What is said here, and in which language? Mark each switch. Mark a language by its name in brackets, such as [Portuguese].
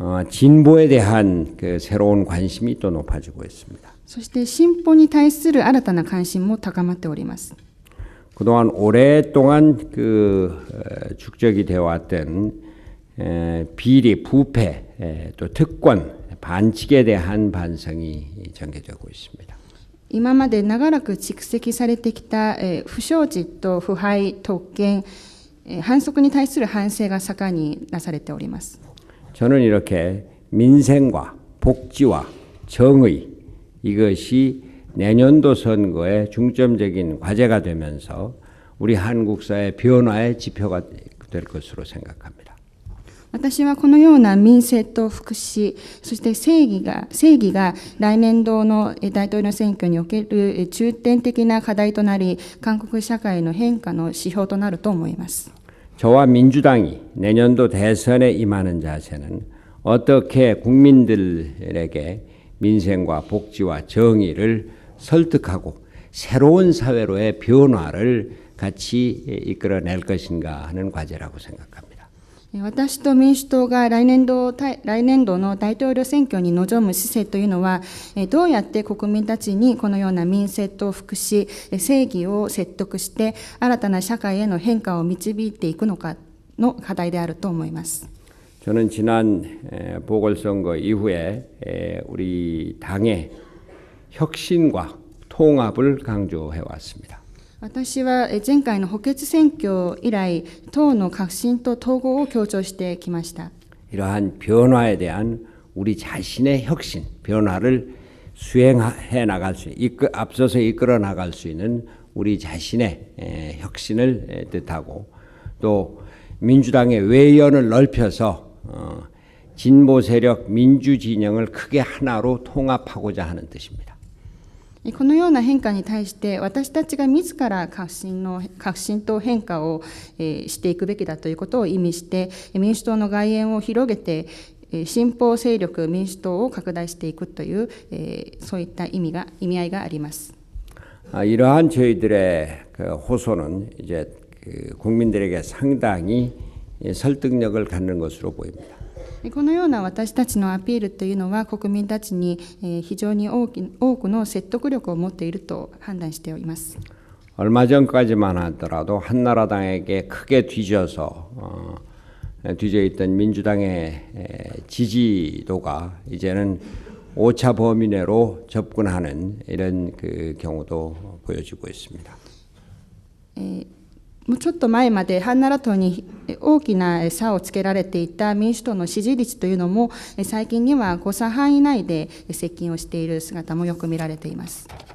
[Korean] 진보에 대한 그 새로운 관심이 또 높아지고 있습니다. [Japanese] そして進歩に対する新たな関心も高まっております。 [Korean] 그동안 오랫동안 그 축적이 되어 왔던 비리, 부패, 또 특권, 반칙에 대한 반성이 전개되고 있습니다. [Japanese] 今まで長らく蓄積されてきた不祥事と腐敗、特権、反則に対する反省が盛んになされております。 [Korean] 저는 이렇게 민생과 복지와 정의 이것이 내년도 선거의 중점적인 과제가 되면서 우리 한국 사회 변화의 지표가 될 것으로 생각합니다. [Japanese] 私はこのような民生と福祉、そして正義が来年度の大統領選挙における重点的な課題となり、韓国社会の変化の指標となると思います。 [Korean] 저와 민주당이 내년도 대선에 임하는 자세는 어떻게 국민들에게 민생과 복지와 정의를 설득하고 새로운 사회로의 변화를 같이 이끌어낼 것인가 하는 과제라고 생각합니다. [Japanese] 私と民主党が来年度の大統領選挙に臨む姿勢というのは、どうやって国民たちにこのような民生と福祉、正義を説得して新たな社会への変化を導いていくのかの課題であると思います。 [Korean] 저는 지난 보궐선거 이후에 우리 당의 혁신과 통합을 강조해 왔습니다. [Japanese] 私は前回の補欠選挙以来、党の革新と統合を強調してきました。 [Korean] 이러한 변화에 대한 우리 자신의 혁신, 변화를 수행해 나갈 수, 앞서서 이끌어 나갈 수 있는 우리 자신의 혁신을 뜻하고 또 민주당의 외연을 넓혀서 진보 세력 민주 진영을 크게 하나로 통합하고자 하는 뜻입니다. [Japanese] このような変化に対して私たちが自ら革新と変化をしていくべきだということを意味して民主党の外縁を広げて進歩勢力民主党を拡大していくというそういった意味合いがあります。 [Korean] 이러한 저희들의 그 호소는 이제 국민들에게 상당히 설득력을 갖는 것으로 보입니다. [Japanese] このような私たちのアピールというのは国民たちに非常に多くの説得力を持っていると判断しております。 [Korean] 얼마 전까지만 하더라도 한나라당에게 크게 뒤져서 뒤져 있던 민주당의 지지도가 이제는 오차 범위 내로 접근하는 이런 그 경우도 보여지고 있습니다. [Japanese] もうちょっと前までハンナラ党に大きな差をつけられていた民主党の支持率というのも最近には誤差範囲内で接近をしている姿もよく見られています。